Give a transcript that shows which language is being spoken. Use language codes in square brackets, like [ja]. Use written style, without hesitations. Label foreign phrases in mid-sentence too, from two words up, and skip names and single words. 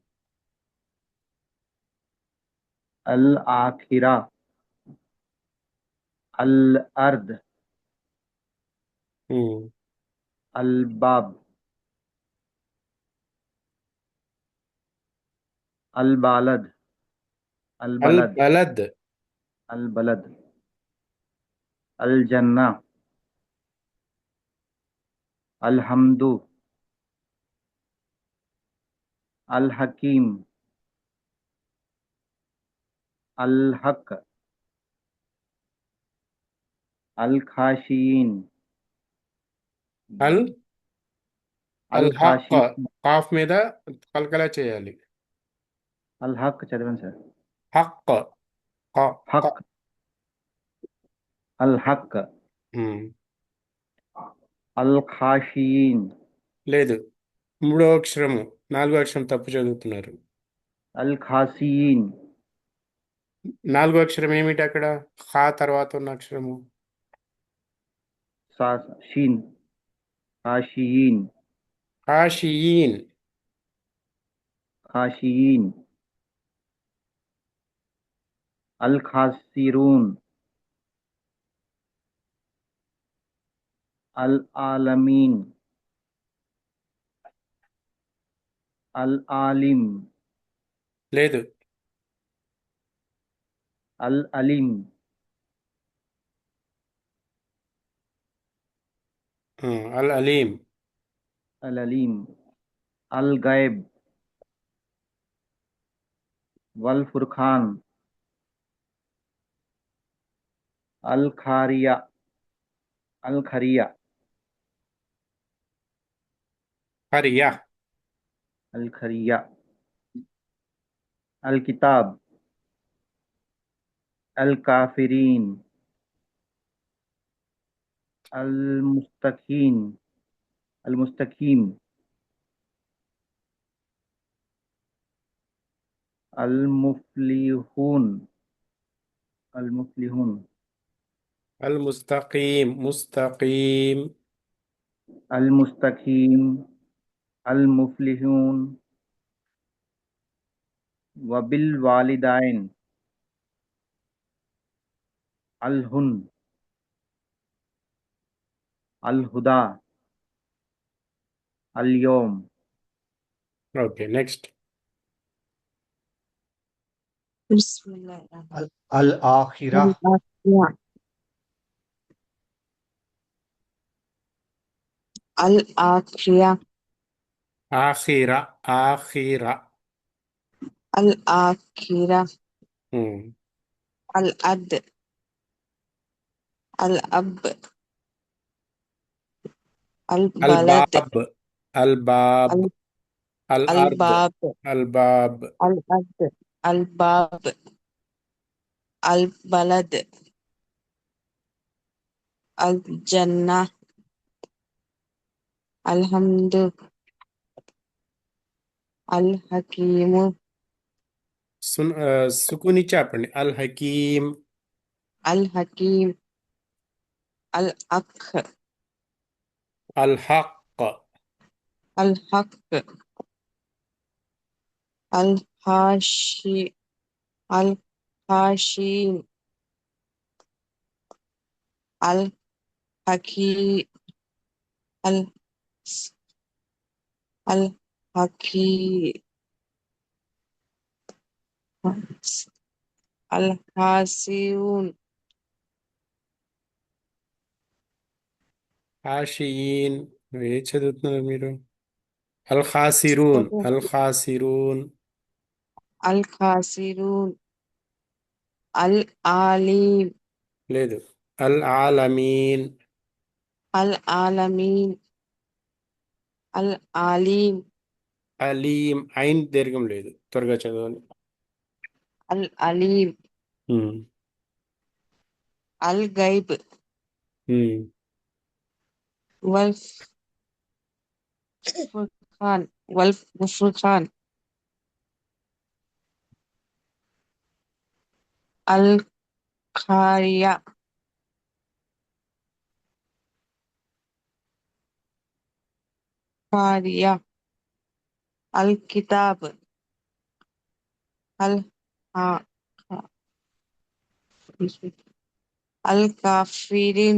[ar] الآخرة الأرض ఉమ్. الباب البلد अल البلد बलद, البلد الجنة الحمد الحكيم الحق الخاشعين ال ال حق, الخاشعين [te] కాఫ్ మీద కలకలా చేయాలి. الحق చదవండి సార్ [ar] حق، ق، ق. حق الحق ఉమ్. الخاشعين [te] లేదు, మూడో అక్షరము, నాలుగో అక్షరం తప్పు చదువుతున్నారు. [ar] الخاسئين [te] నాలుగో అక్షరం ఏమిటి అక్కడ? ఖా తర్వాత ఉన్న అక్షరము [ar] شين خاشعين ఖాషియీన్. خاشعين الخاسرون العالمين العالم [te] లేదు, [ar] العليم العليم. العليم الغيب والفرقان الخارية الخرية హరియా. الخرية الكتاب الكافرين المستقيم المستقيم المفلحون المفلحون المستقيم، مستقيم. المستقيم المفلحون وبالوالدين الهن الهدى اليوم [en] okay, next. [ar] بسم الله الرحمن الآخرة الرحيم. الآخرة آخرة، آخرة. الآخرة ఉమ్. الأد الأب البلد الباب، الباب. الأرض, الباب అల్బాబ్. الأد الباب البلد الجنة الحمد الحكيم [te] సుకుని చెప్పండి. [ar] الحكيم. الحكيم الأخ الحق, الحق الحاشي الحاشين الحكي الحكي الحاسيون హాషియీన్. [te] ఏ చదువుతున్నారు మీరు? [ar] الخاسرون، الخاسرون. الخاسرون العالم [te] లేదు, [ar] العالمين. العالمين العليم [te] అలీం, ఐన్ దీర్ఘం లేదు, త్వరగా చదవాలి. [ar] العليم ఉమ్. الغيب ఉమ్. والفرقان القارية قارية الكتاب الها- الكافرين